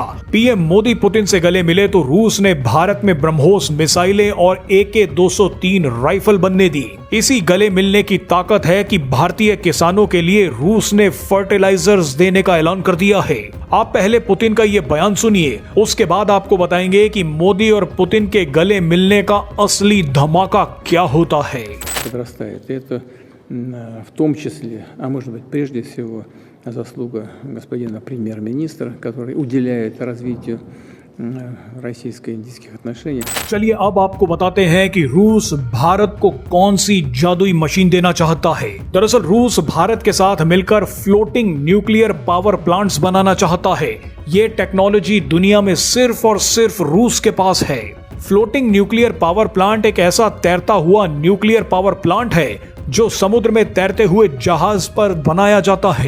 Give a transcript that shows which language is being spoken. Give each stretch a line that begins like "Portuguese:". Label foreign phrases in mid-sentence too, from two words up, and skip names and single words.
Hindi: पीएम मोदी पुतिन से गले मिले तो रूस ने भारत में ब्रह्मोस मिसाइलें और AK-203 राइफल बनने दी। इसी गले मिलने की ताकत है कि भारतीय किसानों के लिए रूस ने फर्टिलाइजर्स देने का ऐलान कर दिया है। आप पहले पुतिन का ये बयान सुनिए, उसके बाद आपको बताएंगे कि मोदी और पुतिन के गले मिलने का असली धमाका क्या होता है।
Russian: Это в том числе, а может быть прежде всего, заслуга господина премьер-министра, который уделяет развитию российско-индийских отношений।
Hindi: चलिए अब आपको बताते हैं कि रूस भारत को कौन सी जादुई मशीन देना चाहता है। दरअसल रूस भारत के साथ मिलकर
English: floating nuclear power plants
Hindi: बनाना चाहता है। ये टेक्नोलॉजी दुनिया में सिर्फ और सिर्फ रूस के पास है।
English: floating nuclear power plant
Hindi: एक ऐसा तैरता हुआ
English: nuclear power plant
Hindi: है जो समुद्र में तैरते हुए जहाज पर बनाया जाता है।